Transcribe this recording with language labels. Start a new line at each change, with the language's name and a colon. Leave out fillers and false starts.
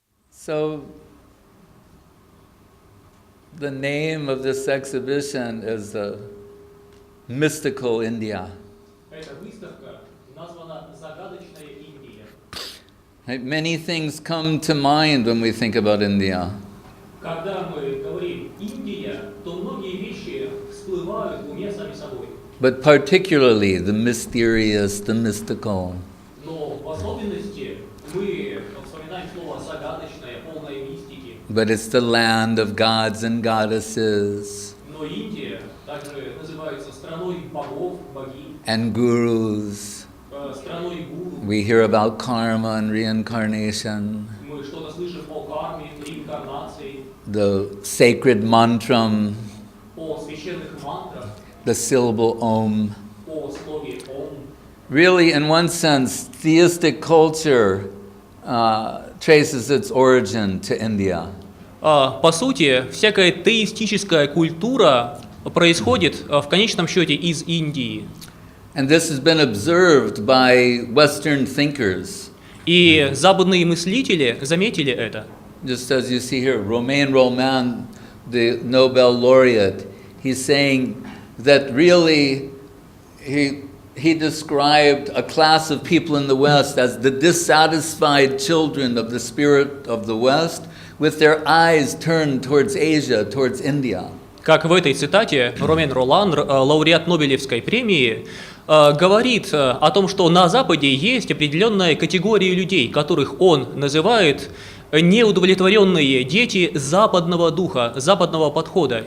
English: So, the name of this exhibition is the Mystical India.
Russian: Эта выставка названа «Загадочная Индия».
English: Many things come to mind when we think about India.
Russian: Когда мы говорим «Индия», то многие вещи всплывают в уме сами собой.
English: But particularly the mysterious, the mystical.
Russian: Но в особенности мы вспоминаем слово «загадочное», полное мистики.
English: But it's the land of gods and goddesses.
Russian: Но Индия также называется страной богов, богинь.
English: And gurus.
Russian: Страной гуру.
English: We hear about karma and reincarnation.
Russian: Мы что-то слышим о карме, реинкарнации.
English: The sacred mantra.
Russian: О священных мантрах.
English: The syllable Om.
Russian: О слове Ом.
English: Really, in one sense, theistic culture traces its origin to India.
Russian: По сути, всякая теистическая культура происходит в конечном счете из Индии.
English: And this has been observed by Western thinkers.
Russian: И западные мыслители заметили это.
English: Just as you see here, Romain Rolland, the Nobel laureate, he's saying that really he described a class of people in the West as the dissatisfied children of the spirit of the West, with their eyes turned towards Asia, towards India.
Russian: Как в этой цитате Ромен Ролан, лауреат Нобелевской премии, говорит о том, что на Западе есть определенная категория людей, которых он называет неудовлетворенные дети западного духа, западного подхода.